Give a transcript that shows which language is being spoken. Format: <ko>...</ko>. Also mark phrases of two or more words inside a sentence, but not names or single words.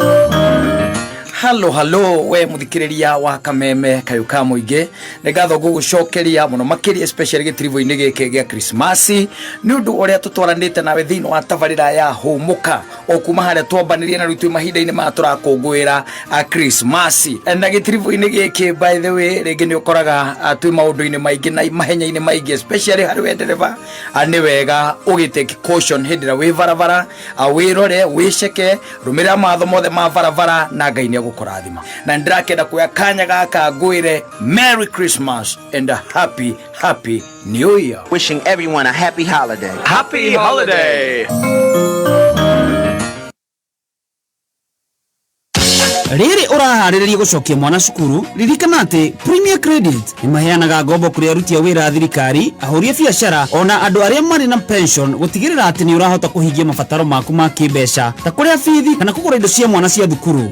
<ki>Halo we muthikiriria wa Kameme Kayũ ka Mũingĩ, nĩ ngatho ngũgũcokeria mũno makĩria especially gĩtirivo-inĩ gĩkĩ gĩa Christmas nĩ ũndũ ũrĩa tũtwaranĩte nawe thĩinĩ wa tabarĩra ya hũmũka okuma haria twambanirie na rutwe mahinda-ini ma turakungwira Christmas na gitiribu-ini giki</ki> <en>by the way</en> <ki>ringi ni ukoraga twi maundu-ini maingi na mahenya-ini maingi especially hari we ndereva ni wega ugitake caution hindira wi barabara wirore wiceke rumira matho mothe ma barabara na Ngai ni agukurathima na ndirakenda kuya kanya gaka ngwire</ki> <en>Merry Christmas and a happy New Year. Wishing everyone a happy holiday. Happy holiday.</en> <ki>Riri uraharĩrĩria gũcokia mwana cukuru ririkana atĩ Premier Credit nĩmaheanaga ngombo kũrĩ aruti a wĩra a thirikari, ahũri a biacara ona andũ arĩa marĩ na pension gũtigĩrĩra atĩ nĩ ũrahota kũhingia mabataro maku ma kĩmbeca ta kũrĩa bithi kana kũgũra indo cia mwana cia thukuru.</ki>